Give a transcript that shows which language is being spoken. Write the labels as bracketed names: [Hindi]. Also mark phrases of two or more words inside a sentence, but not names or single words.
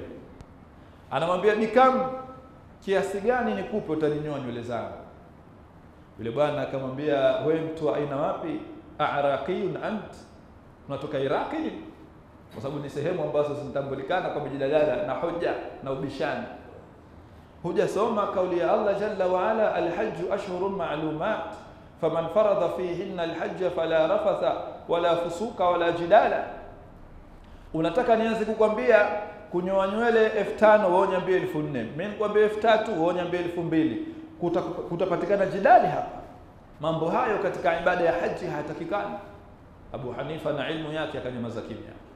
[Swahili] Anamwambia, "Bikam, kiasi gani nikupe utaninyoa nywele zangu?" Yule bwana akamwambia, "Wewe mtu wa aina wapi? [Arabic] أعراقي أنت?" [Swahili] Unatoka Iraqi? Kwa sababu ni sehemu ambazo zinatambulikana kwa mijadala na hoja na ubishani. Hujasoma kauli ya [Arabic] Allah جل وعلا, "الحج أشهر معلومات فمن فرض فيهن الحج فلا رفث ولا فسوق ولا جدال." [Swahili] Unataka nianze kukwambia kunyoa nywele 5000 wewe niambie 4000, mimi nikwambie 3000 wewe niambie 2000, kutapatikana jidali hapa? Mambo hayo katika ibada ya haji hayatakikani. Abu Hanifa na ilmu yake akanyamaza kimya.